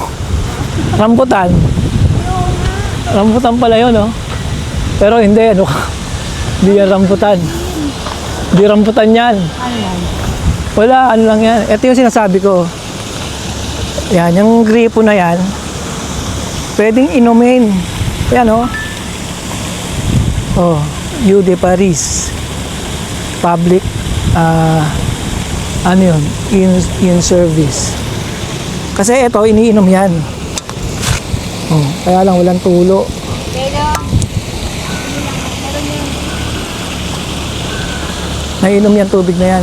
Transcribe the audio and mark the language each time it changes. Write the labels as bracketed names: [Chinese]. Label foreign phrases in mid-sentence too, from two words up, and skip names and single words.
[Filipino] Rambutan. Rambutan pala yun, oh. Pero hindi, ano ka. Hindi yan rambutan. Hindi rambutan yan. Ano yan? Wala, ano lang yan. Ito yung sinasabi ko. Yan, yung gripo na yan, pwedeng inumin. Yan, oh. Oh, Eau de Paris. Public, ano yun, [English] in service. [Filipino] Kasi ito, iniinom yan. Oh, kaya lang walang tulo. Nainom yan, tubig na yan.